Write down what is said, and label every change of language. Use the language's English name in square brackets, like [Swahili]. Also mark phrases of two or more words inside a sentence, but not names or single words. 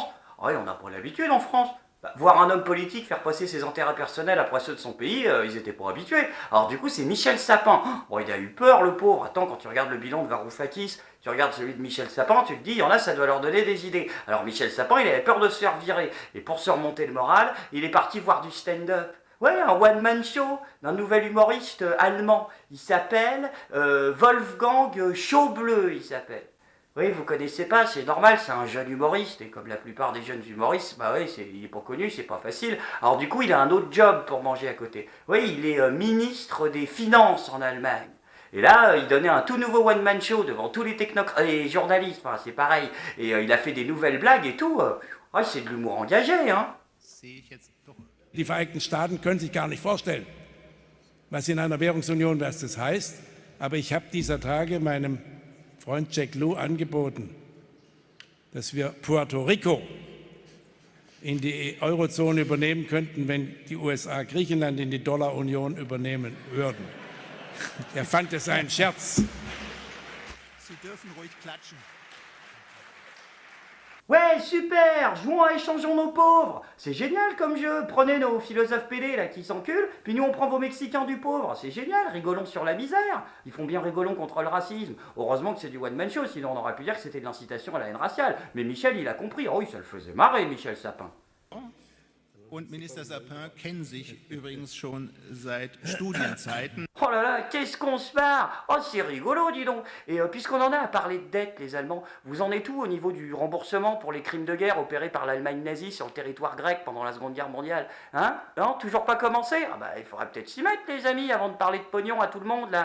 [French] Ah ouais, on n'a pas l'habitude en France. Bah, voir un homme politique faire passer ses intérêts personnels après ceux de son pays, ils étaient pas habitués. Alors du coup, c'est Michel Sapin. Bon, il a eu peur, le pauvre. Attends, quand tu regardes le bilan de Varoufakis, tu regardes celui de Michel Sapin, tu te dis, il y en a, ça doit leur donner des idées. Alors Michel Sapin, il avait peur de se faire virer. Et pour se remonter le moral, il est parti voir du stand-up. Ouais, un [English] one-man show [French] d'un nouvel humoriste allemand. Il s'appelle Wolfgang Schaubleu, il s'appelle. Oui, vous connaissez pas, c'est normal, c'est un jeune humoriste, et comme la plupart des jeunes humoristes, bah oui, il est pas connu, c'est pas facile. Alors du coup, il a un autre job pour manger à côté. Oui, il est ministre des Finances en Allemagne. Et là, il donnait un tout nouveau [English] one-man show [French] devant tous les les journalistes, enfin, c'est pareil. Et il a fait des nouvelles blagues et tout. C'est de l'humour engagé, hein. [German] Die Vereinigten Staaten können sich gar nicht vorstellen, was in einer Währungsunion, was das heißt. Aber ich habe dieser Tage meinem Freund Jack Lew angeboten, dass wir Puerto Rico in die Eurozone übernehmen könnten, wenn die USA Griechenland in die Dollarunion übernehmen würden. Er fand es einen Scherz. Sie dürfen ruhig klatschen. [French] Ouais, super, jouons à échangeons nos pauvres. C'est génial comme jeu. Prenez nos philosophes pédés là qui s'enculent, puis nous on prend vos Mexicains du pauvre. C'est génial, rigolons sur la misère. Ils font bien rigolons contre le racisme. Heureusement que c'est du [English] one-man show, [French] sinon on aurait pu dire que c'était de l'incitation à la haine raciale. Mais Michel, il a compris. Oh oui, ça le faisait marrer, Michel Sapin. [German] Und Minister Sapin kennen sich übrigens schon seit Studienzeiten. [French] Oh là là, qu'est-ce qu'on se marre. Oh, c'est rigolo, dis donc. Et puisqu'on en a à parler de dette, les Allemands, vous en êtes où au niveau du remboursement pour les crimes de guerre opérés par l'Allemagne nazie sur le territoire grec pendant la Seconde Guerre mondiale? Hein? Non, toujours pas commencé? Ah bah, il faudrait peut-être s'y mettre, les amis, avant de parler de pognon à tout le monde, là.